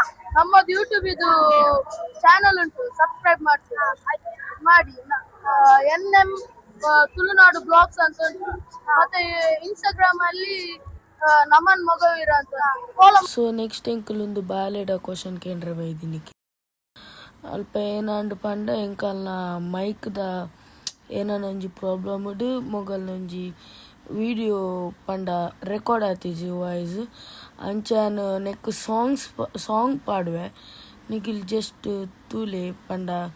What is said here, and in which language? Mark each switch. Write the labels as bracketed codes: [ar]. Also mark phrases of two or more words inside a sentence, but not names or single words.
[kn] ನಮ್ಮದು ಯೂಟ್ಯೂಬ್ ಇದು ಚಾನಲ್ ಉಂಟು, ಸಬ್ಸ್ಕ್ರೈಬ್ ಮಾಡ್ತೀರಾ? ಮಾಡಿ. NM ತುಳುನಾಡು ಬ್ಲಾಗ್ಸ್ ಅಂತ ಉಂಟು, ಮತ್ತೆ ಇನ್ಸ್ಟಾಗ್ರಾಮ್ ಅಲ್ಲಿ ನಮನ್ ಮೊಗವೀರ ಅಂತ ಫಾಲೋ. [en] so next [tcy] ಎಂಕಲೊಂದು ಬಾಲೆಡ ಕ್ವಶನ್ ಕೇಂದ್ರ ಬೈದಿನಿಕ್ಕೆ ಅಲ್ಪ ಏನಾಂಡು ಪಂಡ ಎಂಕಲ್ನ ಮೈಕ್ದ ಏನೊಂಜಿ ಪ್ರಾಬ್ಲಮ್ ಉಡು ಮೊಗಲ್ನೊಂಜಿ ವಿಡಿಯೋ ಪಂಡ ರೆಕಾರ್ಡ್ ಆತಿಜಿ ವಾಯ್ಸ್ ಅಂಚಾನ್ ನೆಕ್ ಸಾಂಗ್ ಪಾಡುವೆ ನಿಖಿಲ್ ಜಸ್ಟ್ ತೂಲೆ ಪಂಡ